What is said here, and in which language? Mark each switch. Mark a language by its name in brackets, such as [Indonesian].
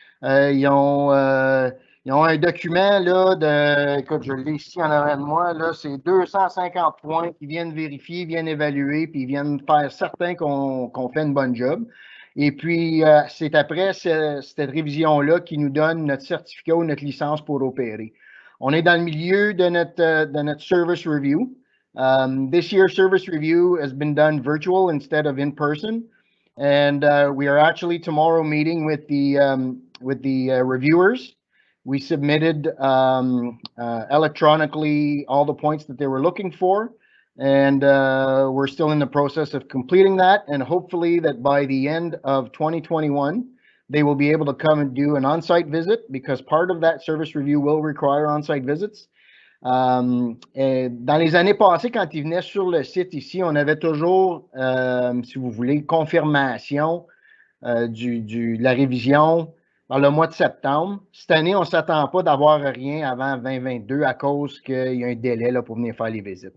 [French] Ils ont un document, là, écoute, je l'ai ici en avant de moi, là, c'est 250 points qui viennent vérifier, viennent évaluer, puis ils viennent faire certain qu'on fait une bonne job. Et puis, c'est après cette révision-là qui nous donne notre certificat ou notre licence pour opérer. On est dans le milieu de notre service review. [English] This year's service review has been done virtual instead of in person. And we are actually tomorrow meeting with the reviewers. We submitted electronically all the points that they were looking for. And we're still in the process of completing that. And hopefully that by the end of 2021, they will be able to come and do an on-site visit, because part of that service review will require on-site visits. [French] Dans les années passées, quand ils venaient sur le site ici, on avait toujours, si vous voulez, confirmation de la révision dans le mois de septembre. Cette année, on ne s'attend pas d'avoir rien avant 2022 à cause qu'il y a un délai là, pour venir faire les visites.